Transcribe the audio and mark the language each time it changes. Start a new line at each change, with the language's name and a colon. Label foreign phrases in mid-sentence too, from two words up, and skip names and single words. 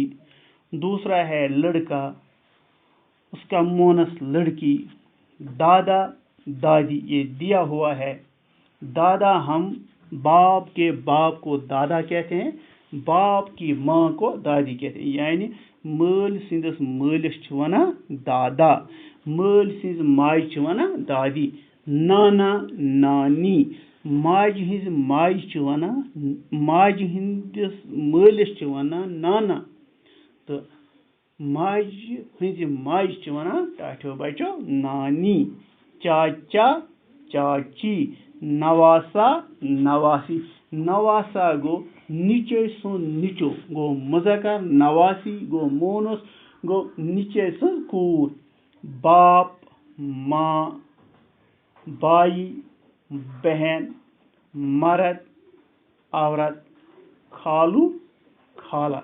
Urdu: دوسرا ہے لڑکا، اس کا مؤنث لڑکی. دادا دادی یہ دیا ہوا ہے. دادا ہم باپ کے باپ کو دادا کہتے ہیں، باپ کی ماں کو دادی کہتے ہیں.
Kashmiri: यानी मल सिंदस मलिस वनान दादा, मल सिंज माज वनान दादी।
Urdu: نانا نانی,
Kashmiri: माज हिंज माज वनान, माज हिंदस मलिस वनान नाना। तो माज हिंज माज वनान टाठो बचो नानी।
Urdu: چاچا چاچی، نواسہ نواسی.
Kashmiri: नवासा गो नीचे सो नीचो गो मुज़क्कर, नवासी गो मोनस गो नीचे सो कूर।
Urdu: باپ ماں، بھائی بہن، مرد عورت، خالو خالہ.